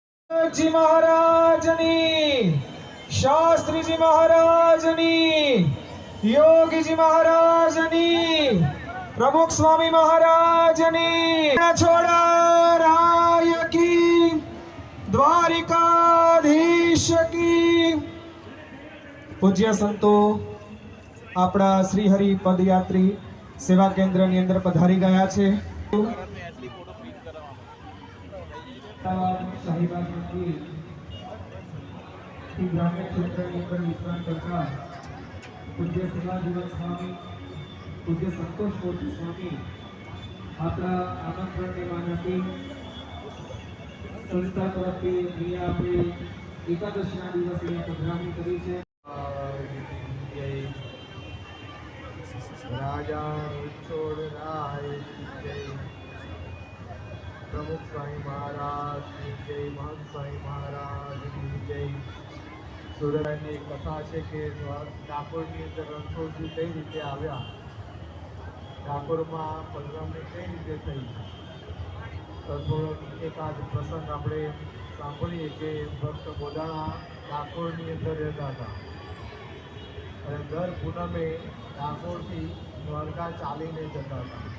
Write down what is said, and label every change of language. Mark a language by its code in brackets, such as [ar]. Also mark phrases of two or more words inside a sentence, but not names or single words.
[gu] જી મહારાજની, શાસ્ત્રી જી મહારાજની, યોગી જી મહારાજની, પ્રમુખ સ્વામી મહારાજની, [hi] छोड़ा राय की, द्वारिकाधीश की। [gu] પૂજ્ય સંતો આપણા શ્રીહરિ પદયાત્રી સેવા કેન્દ્રની અંદર પધારી ગયા છે। ગ્રામ્ય ક્ષેત્રની અંદર વિશ્રામ કરતા પૂજ્ય શિવાજીવન સ્વામી, પૂજ્ય સંતોષ મૂર્તિ સ્વામી આપણા આમંત્રણને માનથી સંસ્થા તરફથી અહીંયા આપણે એકાદશીના દિવસે પધરામણી કરી છે। [hi] राजा छोड़ राय जय, प्रमुख स्वामी महाराज की जय, महंत स्वामी महाराज की जय। [gu] सूर्यની કથા છે કે ડાકોરની અંદર રણછોડજી કઈ રીતે આવ્યા, ડાકોરમાં પધરામણી કઈ રીતે થઈ, તો થોડો એકાદ પ્રસંગ આપણે સાંભળીએ કે ભક્ત બોડાણા ડાકોરની અંદર રહેતા હતા અને દર પૂનમે ડાકોરથી દ્વારકા ચાલીને જતા હતા।